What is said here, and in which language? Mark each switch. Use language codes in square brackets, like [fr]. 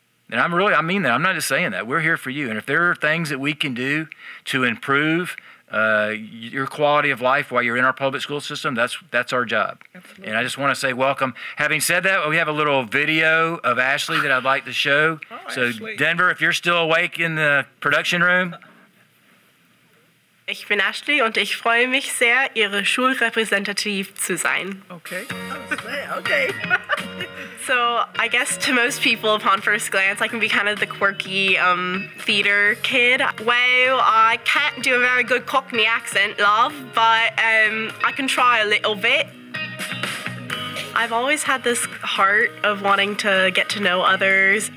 [en] And I mean that. I'm not just saying that. We're here for you. And if there are things that we can do to improve your quality of life while you're in our public school system, that's our job. Absolutely. And I just want to say welcome. Having said that, we have a little video of Ashley that I'd like to show. So Ashley. Denver, if you're still awake in the production room. [de] Ich bin Ashley und ich freue mich sehr, Ihre Schulrepräsentativ zu sein. [en] Okay. Okay. So I guess to most people, upon first glance, I can be kind of the quirky theater kid. Well, I can't do a very good Cockney accent, love, but I can try a little bit. I've always had this heart of wanting to get to know others.